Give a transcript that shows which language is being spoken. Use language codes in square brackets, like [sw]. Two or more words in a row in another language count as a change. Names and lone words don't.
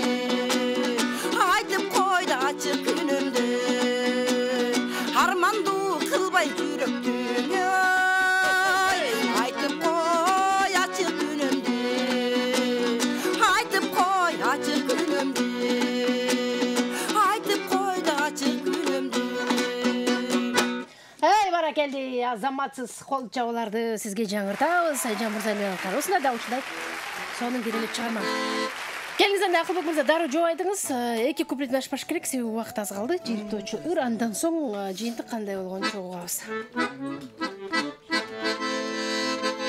[ky] Айтып кой да ачык күнүмдү Хармандуу кылбай жүрөктүн Хей Айтып кой ачык күнүмдү Айтып кой ачык күнүмдү Айтып кой да ачык күнүмдү Hey баракелди, азаматсыз кол чабууларды сизге жаңыртабыз. Айжан Мырзалиева кароосунда да ушундай сонун керемет чыгарма. Келиңиз анда Акылбек мырза дароо жооп айтыңыз. Эки куплетин ашпаш керек, себеби убакыт аз калды. Жыйынтоочу ыр, андан соң жыйынтык кандай болгонун чогугабыз.